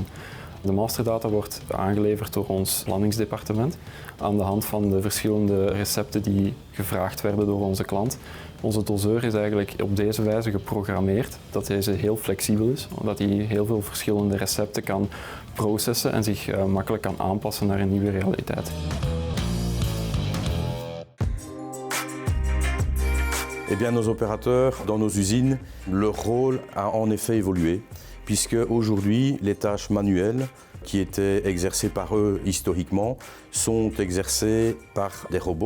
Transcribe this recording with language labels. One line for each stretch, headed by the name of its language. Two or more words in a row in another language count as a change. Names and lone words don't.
Dutch: De masterdata wordt aangeleverd door ons landingsdepartement aan de hand van de verschillende recepten die gevraagd werden door onze klant. Onze doseur is eigenlijk op deze wijze geprogrammeerd dat deze heel flexibel is, omdat hij heel veel verschillende recepten kan processen en zich makkelijk kan aanpassen naar een nieuwe realiteit.
French: Eh bien, nos opérateurs dans nos usines, leur rôle a en effet évolué, puisque aujourd'hui, les tâches manuelles qui étaient exercées par eux historiquement sont exercées par des robots.